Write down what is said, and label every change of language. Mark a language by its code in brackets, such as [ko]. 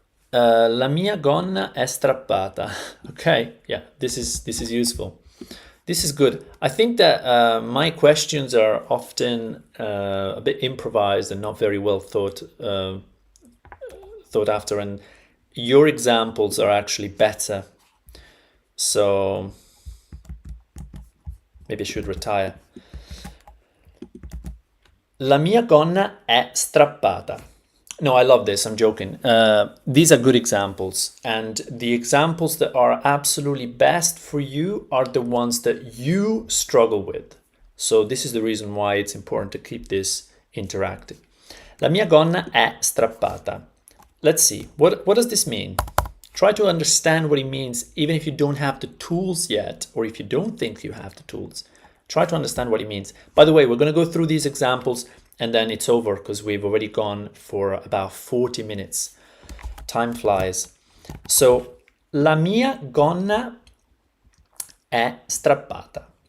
[it] La mia gonna è strappata. [en] Okay, yeah, this is useful. This is good. I think that my questions are often a bit improvised and not very well thought after, and your examples are actually better. So maybe I should retire. [it] La mia gonna è strappata. [en] No, I love this. I'm joking. These are good examples. And the examples that are absolutely best for you are the ones that you struggle with. So this is the reason why it's important to keep this interactive. [it] La mia gonna è strappata. [en] Let's see. What does this mean? Try to understand what it means, even if you don't have the tools yet, or if you don't think you have the tools. Try to understand what it means. By the way, we're going to go through these examples and then it's over because we've already gone for about 40 minutes. Time flies. [it] So, la mia gonna è strappata.